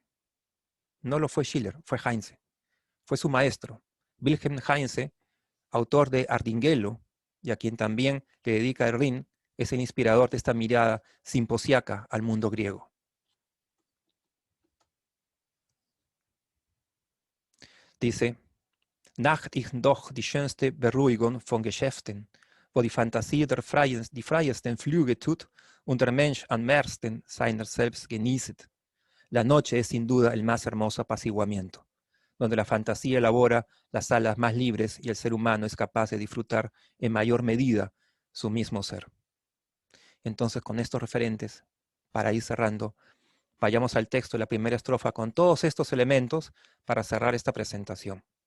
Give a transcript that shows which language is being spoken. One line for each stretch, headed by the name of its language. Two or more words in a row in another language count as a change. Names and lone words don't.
Spanish: No lo fue Schiller, fue Heinze. Fue su maestro, Wilhelm Heinze, autor de Ardinghello, y a quien también le dedica el Rin, es el inspirador de esta mirada simposiaca al mundo griego. Dice:
German: Nacht ist doch die schönste Beruhigung von Geschäften, wo die Fantasie die freiesten Flüge tut und der Mensch am meisten seiner selbst genießet.
Spanish: La noche es sin duda el más hermoso apaciguamiento, donde la fantasía elabora las alas más libres y el ser humano es capaz de disfrutar en mayor medida su mismo ser. Entonces, con estos referentes, para ir cerrando, vayamos al texto de la primera estrofa con todos estos elementos para cerrar esta presentación.